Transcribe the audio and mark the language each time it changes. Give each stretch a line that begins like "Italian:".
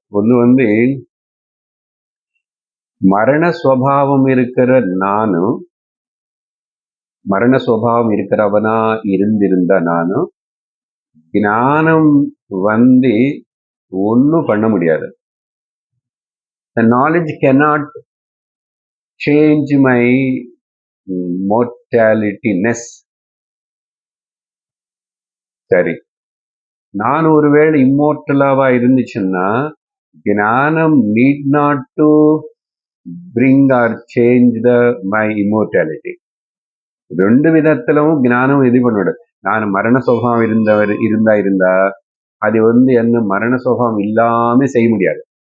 Tamil: ஒண்ணு மரண சுவாவம் இருக்கிற நானும் மரண சுபாவம் இருக்கிறவனா இருந்திருந்தா நானும் ஞானம் வந்து ஒன்னும் பண்ண முடியாது.
English: The knowledge cannot change my mortality-ness.
Tamil: சரி, நான் ஒருவேளை இம்மோர்டலாவா இருந்துச்சுன்னா ஞானம்
English: Need not to bring or change my immortality.
Tamil: ரெண்டு விதத்திலும் ஞானம் இது பண்ணிவிடும். நான் மரண சுபாவம் இருந்தா அது என்ன மரண சுபாவம் இல்லாம செய்ய முடியாது.